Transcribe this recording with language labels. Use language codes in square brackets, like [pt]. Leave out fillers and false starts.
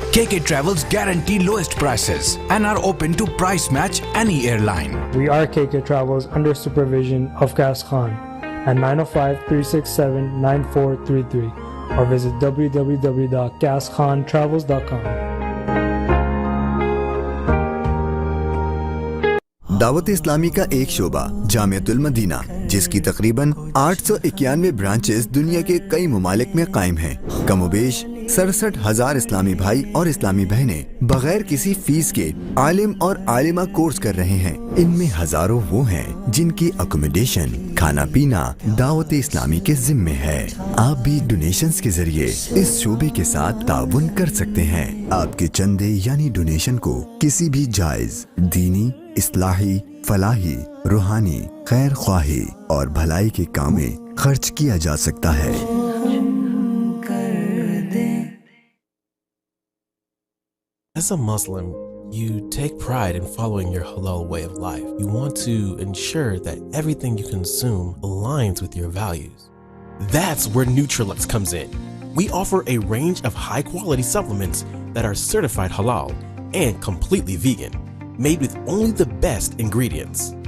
[en] KK Travels guarantee lowest prices and are open to price match any airline. We are KK Travels under supervision of Gas Khan at 905-367-9433 or visit www.gaskhontravels.com. [hi] Dawat Islami का एक शोबा Jamiatul Medina, जिसकी तकरीबन 891 branches दुनिया के कई ममालिक में कायम हैं। कमोबेश 67,000 इस्लामी भाई और इस्लामी बहनें बगैर किसी फीस के आलिम और आलिमा कोर्स कर रहे हैं। इनमें हजारों वो हैं जिनकी अकोमोडेशन, खाना पीना दावत इस्लामी के जिम्मे है। आप भी डोनेशंस के जरिए इस शोबे के साथ ताउन कर सकते हैं। आपके चंदे यानी डोनेशन को किसी भी जायज दीनी, इस्लाही, फलाही, रूहानी, खैर ख्वाही और भलाई के काम में खर्च किया जा सकता है। [en] As a Muslim, you take pride in following your halal way of life. You want to ensure that everything you consume aligns with your values. That's where Nutrilux comes in. We offer a range of high-quality supplements that are certified halal and completely vegan, made with only the best ingredients.